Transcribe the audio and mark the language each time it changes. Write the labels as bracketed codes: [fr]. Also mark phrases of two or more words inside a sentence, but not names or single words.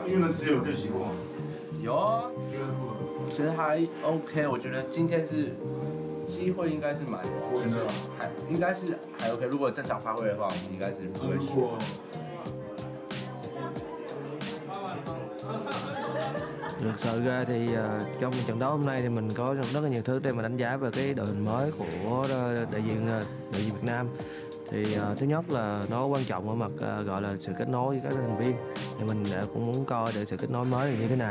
[zh] 越南只有练习过。有啊，我觉得还 OK。我觉得今天是机会应该是蛮，就是还应该是还 OK。如果正常发挥的话，我们应该是不会输。 [vi] Thực sự ra thì trong trận đấu hôm nay thì mình có rất là nhiều thứ để mà đánh giá về cái đội hình mới của đại diện Việt Nam. Thì thứ nhất là nó quan trọng ở mặt gọi là sự kết nối với các thành viên, thì mình cũng muốn coi để sự kết nối mới là như thế nào.